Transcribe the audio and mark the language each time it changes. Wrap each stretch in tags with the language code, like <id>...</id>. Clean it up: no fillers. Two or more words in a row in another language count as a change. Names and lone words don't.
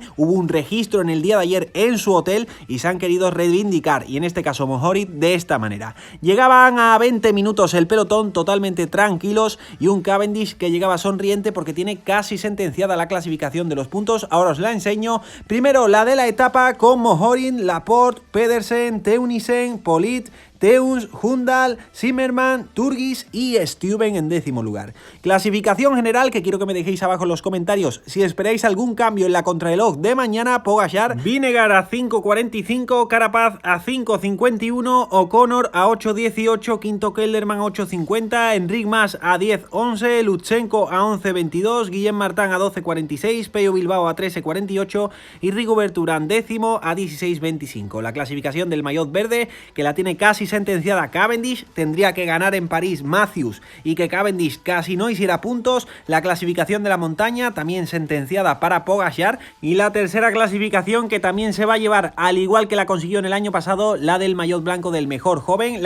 <es>Hubo un registro en el día de ayer en su hotel y se han querido reivindicar, y en este caso Mohoric de esta manera. Llegaban a 20 minutos el pelotón totalmente tranquilos y un Cavendish que llegaba sonriente porque tiene casi sentenciada la clasificación de los puntos. Ahora os la enseño. Primero la de la etapa con Mohoric, Laporte, Pedersen, Teunissen, Polit, Teuns, Hundal, Zimmerman, Turgis y Stuyven en décimo lugar. Clasificación general, que quiero que me dejéis abajo en los comentarios si esperáis algún cambio en la contrarreloj de mañana. Pogačar, Vinegar a 5.45, Carapaz a 5.51, O'Connor a 8.18, quinto Kelderman a 8.50, Enric Mas a 10.11, Lutsenko a 11.22, Guillem Martin a 12.46, Pello Bilbao a 13.48 y Rigobert Urán décimo a 16.25. La clasificación del maillot verde, que la tiene casi sentenciada Cavendish, tendría que ganar en París Matthews y que Cavendish casi no hiciera puntos. La clasificación de la montaña también sentenciada para Pogačar, y la tercera clasificación que también se va a llevar, al igual que la consiguió en el año pasado, la del maillot blanco del mejor joven.</es>